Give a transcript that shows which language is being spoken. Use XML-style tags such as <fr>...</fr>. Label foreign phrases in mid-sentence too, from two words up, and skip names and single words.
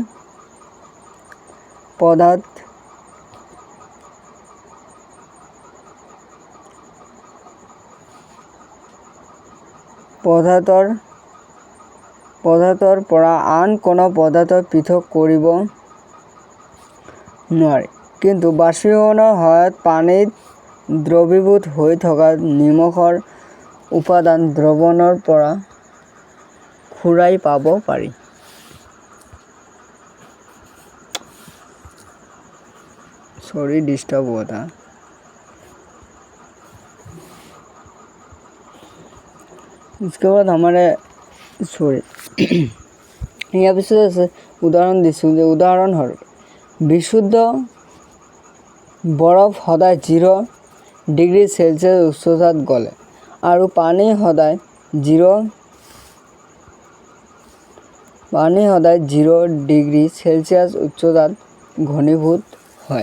<as>পদাৰ্থৰ পৰা আন কোনো পদাৰ্থ পৃথক কৰিব নোৱাৰি, কিন্তু বাষ্পীভৱনৰ সহায়ত পানীত দ্ৰৱীভূত হৈ থকা নিমখৰ উপাদান দ্ৰৱণৰ পৰা ঘূৰাই পাব পাৰি।</as> <hi>ডিষ্টাৰ্ব हुआ था। इसके बाद हमारे</hi> <as>ইয়াৰ পিছত আছে উদাহৰণ দিছোঁ যে উদাহৰণস্বৰূপে বিশুদ্ধ বৰফ সদায় 0 ডিগ্ৰী চেলছিয়াছ উচ্চতাত গলে আৰু পানী সদায় 0 ডিগ্ৰী চেলছিয়াছ উচ্চতাত ঘনীভূত হয়।</as>